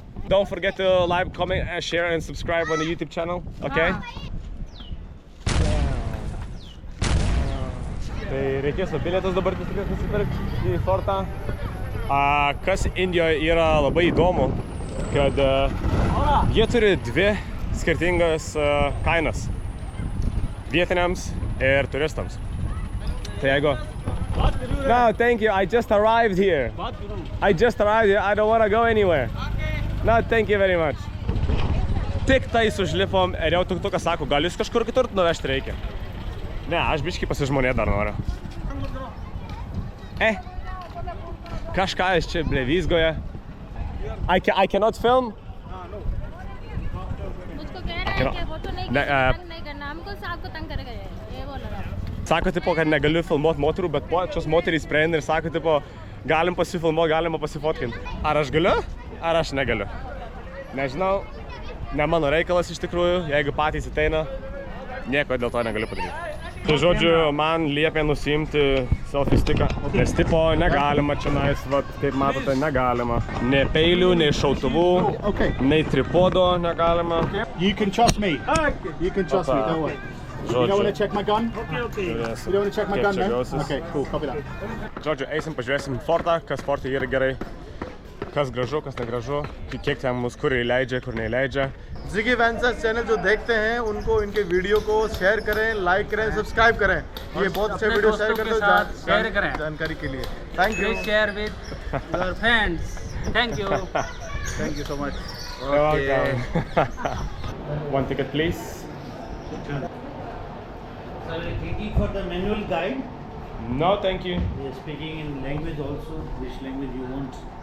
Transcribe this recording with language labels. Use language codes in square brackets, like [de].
[en] Don't forget to like, comment, share and subscribe on the YouTube channel, okay? [lt] Tai reikės bilietus dabar nusipirkti į fortą. Kas Indijoje yra labai įdomu, kad jie turi 2 skirtingas kainas vietiniams ir turistams. Tai jeigu... [en] No, thank you, I just arrived here. I don't want to go anywhere. No, thank you very much. [lt] Tik tais užlipom ir jau tuktukas sako, gal jūs kažkur kitur nuvežti reikia? Ne, aš biškį pasižmonėt dar noriu. Kažką aš čia blevizgoje. [en] I cannot film? [hi] उसको कह रहा है कि photo नहीं करना हमको आपको तंग करेगा ये बोल रहा है. [lt] Sako, tipo, kad negaliu filmuoti moterų, bet pačios moterys prieina ir sako, tipo, galim pasifilmuoti, galima pasifotkinti. Ar aš galiu? Ar aš negaliu? Nežinau, ne mano reikalas iš tikrųjų, jeigu patys ateina, nieko dėl to negaliu padaryti. Tai žodžiu, man liepė nusiimti selfie sticką, nes tipo negalima čionais, kaip matote, negalima. Nei peilių, nei šautuvų, nei tripodo negalima. [en] You can trust me. You can trust me, don't worry. You don't want to check my gun? Okay. You don't want to check my gun, no? Okay, cool, copy that. [lt] Žodžiu, eisim, pažiūrėsim fortą, kas fortai yra gerai. Kas gražu, kas negražu, kiek ten mus kur įleidžia, kur neįleidžia. [hi] Ziggy Ventures channel जो देखते हैं उनको इनके video को share करें, like करें, subscribe करें. ये बहुत अच्छे वीडियो शेयर करते हो जानकारी के लिए. [en] Thank you. Please share with your friends. Thank you. Thank you so much. Okay. One ticket, please. Sir, clicking for the manual guide. No, thank you. We are speaking in language also, which language you want.